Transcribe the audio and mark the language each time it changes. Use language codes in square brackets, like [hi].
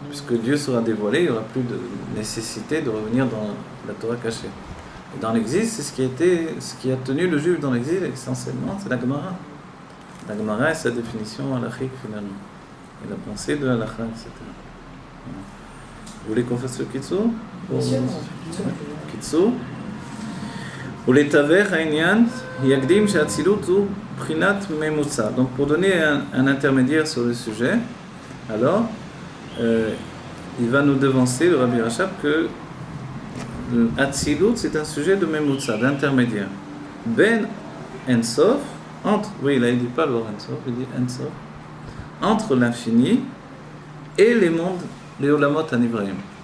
[fr] Puisque Dieu sera dévoilé, il n'y aura plus de nécessité de revenir dans la Torah cachée. Et dans l'exil, c'est ce qui a tenu le juif dans l'exil, essentiellement, c'est la Gemara. La Gemara est sa définition halachique finalement. Et la pensée de halakha, etc. Vous voulez qu'on fasse le Kitsur? Bien sûr. Kitsur. [he] ולתווך העניין, יקדים שהאצילות הוא בחינת ממוצע. [fr] Donc pour donner un intermédiaire sur le sujet, alors il va nous devancer, le Rabbi Rachab, que l'Atsilut c'est un sujet de Memutza, d'intermédiaire. Ben Ensof, entre, oui il dit pas le Ensof, il dit Ensof, entre l'infini et les mondes, les Olamot Anivraim.